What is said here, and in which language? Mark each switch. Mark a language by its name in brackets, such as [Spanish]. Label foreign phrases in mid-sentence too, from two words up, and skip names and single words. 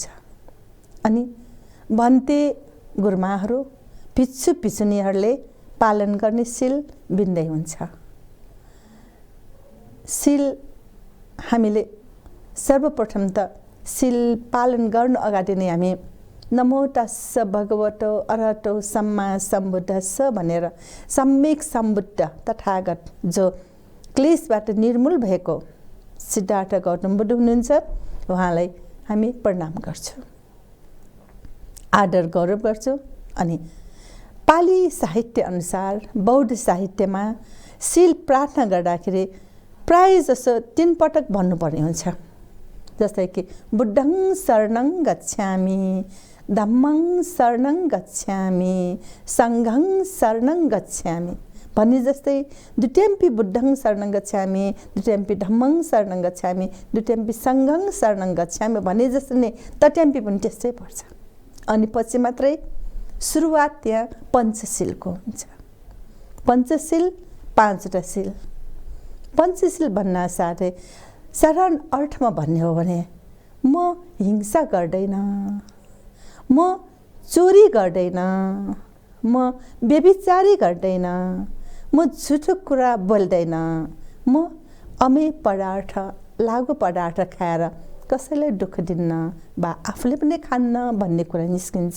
[Nepali] अनि भन्ते गुरुमाहरू, भिक्षु भिक्षुनीहरूले पालन गर्ने सिल भिन्दै हुन्छ। सिल हामीले सर्वप्रथम त सिल पालन गर्नु अगाडि नै हामी [Pali] नमो तस्स भगवतो अरहतो सम्मा सम्बुद्धस्स [Nepali] भनेर सम्यक सम्बुद्ध तथागत जो क्लेशबाट निर्मूल भएको सिद्धार्थ गौतम बुद्ध हुनुहुन्छ, उहाँलाई हामी प्रणाम गर्छौँ, आदर गौरव गर्छौँ। अनि पाली साहित्य अनुसार बौद्ध साहित्यमा सिल प्रार्थना गर्दाखेरि प्राय जसो 3 पटक भन्नुपर्ने हुन्छ। जस्तै कि [Pali] बुद्धं शरणं गच्छामि, धम्मं शरणं गच्छामि, सङ्घं शरणं गच्छामि [Nepali] भन्ने जस्तै [Pali] द्वितीयम्पि बुद्धं शरणं गच्छामि, द्वितीयम्पि धम्मं शरणं गच्छामि, द्वितीयम्पि सङ्घं शरणं गच्छामि [Nepali] भने जस्तो नै तृतीयम्पि पनि त्यस्तै पर्छ। अनि पछि मात्रै सुरुवात त्यहाँ पञ्चशीलको हुन्छ। पञ्चशील 5वटा शिल। पञ्चशील भन्न साथै साधारण अर्थमा भन्ने हो भने म हिंसा गर्दैन, म चोरी गर्दैन, म व्यभिचारी गर्दैन, म झुटो कुरा बोल्दैन, म अमेय पदार्थ लागु पदार्थ खाएर कसैलाई दुःख दिन्न वा आफूले पनि खान्न भन्ने कुरा निस्किन्छ।